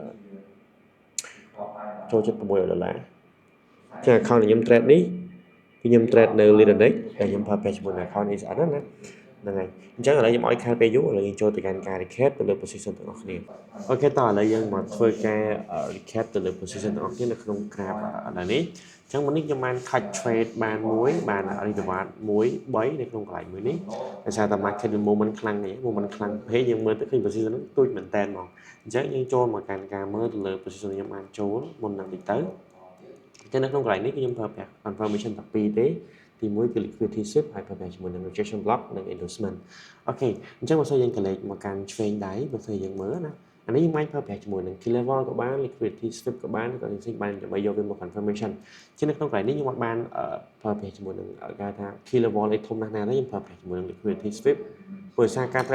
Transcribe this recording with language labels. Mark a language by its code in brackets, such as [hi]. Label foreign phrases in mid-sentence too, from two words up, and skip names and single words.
[km] ចូល$76 ដុល្លារអញ្ចឹង account ខ្ញុំ trade នេះគឺខ្ញុំ trade នៅ Linex ដែលខ្ញុំប្រើប្រាស់ជាមួយនឹង account នេះស្អាតណាស់ហ្នឹងហើយអញ្ចឹងឥឡូវខ្ញុំឲ្យខាតពេលយូរឥឡូវយើងចូលទៅកាន់ការ recap ទៅលើ position ទាំងអស់គ្នាអូខេតោះឥឡូវយើងមកធ្វើការ recap ទៅលើ position ទាំងអស់គ្នានៅក្នុង graph ឥឡូវនេះអញ្ចឹងមុននេះខ្ញុំបាន [en] cut trade [km] បានមួយបាន reward 1 3នៅក្នុងកន្លែងមួយនេះ ដោយសារតែ [en] market movement [km] ខ្លាំងនេះ movement ខ្លាំងពេកយើងមើលទៅឃើញ position ហ្នឹងទូចមែនតើហ្មងអញ្ចឹងយើងចូលមកកាន់ការមើលទៅលើ position ខ្ញុំបានចូលមុននឹងតិចទៅចឹងនៅក្នុងកន្លែងនេះគឺខ្ញុំប្រើប្រាស់ confirmation តែ2ទេទី1គឺ [en] liquidity sweep [km] ហើយប្រើប្រា ស់ជាមួយនឹង [en] rejection block [km] និង endorsement អូខេអញ្ចឹងបើសិនយើងកលេចមកកាន់ឆ្វេងដៃបើសិនយើងមើលណាអានេះយើងបានប្រើប្រាស់ជាមួយនឹង [en] key level [km] ក៏បាន [en] liquidity sweep [km] ក៏បានក៏យើងបានដើម្បី យកវាមក confirmation ចឹងនៅក្នុងកន្លែងនេះខ្ញុំអត់បានប្រើប្រាស់ជាមួយនឹងគេថា [en] key level [km] ឯធំណាស់ណាទេខ្ញុំប្រើប្រាស់ជាមួយនឹង [en] liquidity sweep [km] ព្រោះសារការ trade